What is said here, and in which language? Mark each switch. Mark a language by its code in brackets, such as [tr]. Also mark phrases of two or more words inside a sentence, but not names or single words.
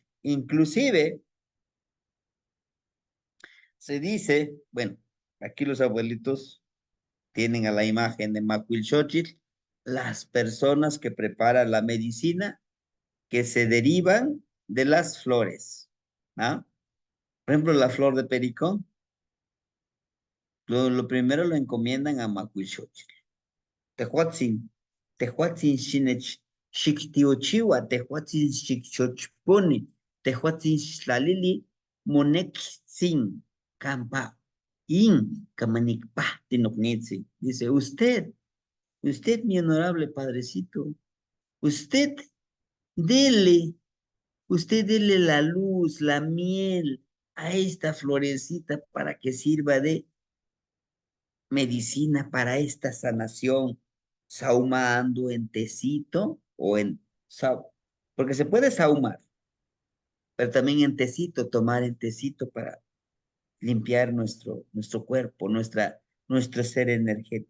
[es] Inclusive se dice, bueno, aquí los abuelitos tienen a la imagen de Macuilxochitl, las personas que preparan la medicina que se derivan de las flores, ¿no? Por ejemplo, la flor de pericón. Lo primero lo encomiendan a Macuilxochitl. [nah] Tehuatzin Xinech, Xictiochiwa, Tehuatzin Xicchochponi, Tehuatzin Xlalili, Monexin, Campa, Kamanikpa, Tinoknitzi. [es] Dice, usted, mi honorable padrecito, usted dele la luz, la miel a esta florecita para que sirva de medicina para esta sanación, saumando en tecito o en porque se puede saumar, pero también en tecito, tomar en tecito para limpiar nuestro cuerpo, nuestro ser energético.